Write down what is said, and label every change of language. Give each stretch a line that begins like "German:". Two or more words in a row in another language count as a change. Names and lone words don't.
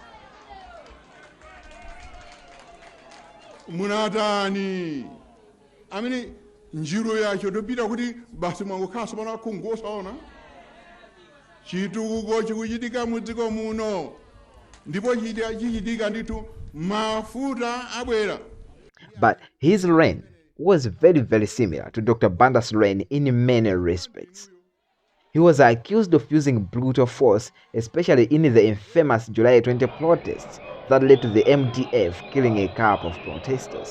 Nyanja: Munatani amene njiro yacho topita kuti basi mwangokhaso pana kungosaona chitukuko chikuchitika mudziko muno, ndipo chichitika ndithu mafuta abwera.
English: But his reign was very, very similar to Dr. Banda's reign in many respects. He was accused of using brutal force, especially in the infamous July 20 protests that led to the MDF killing a couple of protesters.